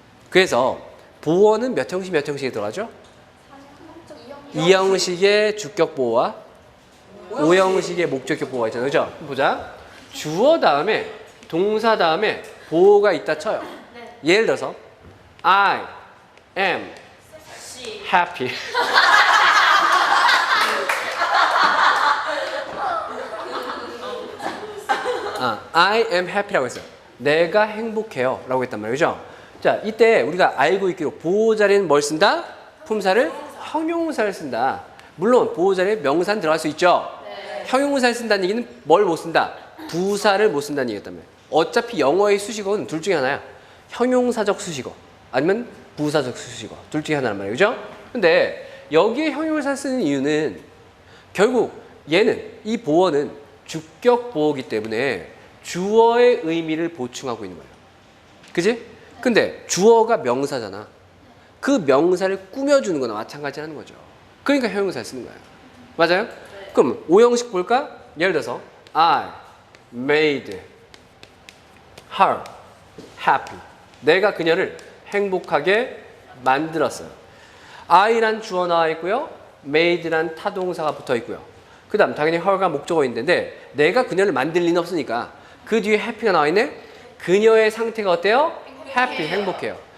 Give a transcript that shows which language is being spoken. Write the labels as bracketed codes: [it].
[ko] 그래서 보어는 몇 형식 몇 형식에 들어가죠? 2형식의 주격 보어와 5형식의 목적격 보어가 있잖아요. 그죠? 보자. 주어 다음에 동사 다음에 보어가 있다 쳐요. 네. 예를 들어서 [en] I am happy. I am happy [ko] 라고 했어요. 내가 행복해요 라고 했단 말이죠. 자, 이때 우리가 알고 있기로 보호 자리는 뭘 쓴다? 품사를 형용사를 쓴다. 물론 보호 자리에 명사는 들어갈 수 있죠. 네. 형용사를 쓴다는 얘기는 뭘 못 쓴다? 부사를 못 쓴다는 얘기였단 말이에요. 어차피 영어의 수식어는 둘 중에 하나야. 형용사적 수식어 아니면 부사적 수식어 둘 중에 하나란 말이에요. 그죠? 근데 여기에 형용사 쓰는 이유는 결국 얘는 이 보어는 주격 보어이기 때문에 주어의 의미를 보충하고 있는 거예요. 그지? 근데 주어가 명사잖아. 그 명사를 꾸며주는 거나 마찬가지라는 거죠. 그러니까 형용사를 쓰는 거예요. 맞아요? 그럼 5형식 볼까? 예를 들어서 [en] I made her happy. [ko] 내가 그녀를 행복하게 만들었어요. I란 주어 나와 있고요. made란 타동사가 붙어 있고요. 그 다음 당연히 her가 목적어인데 내가 그녀를 만들 리는 없으니까 그 뒤에 happy가 나와 있네. 그녀의 상태가 어때요? happy, 행복해요.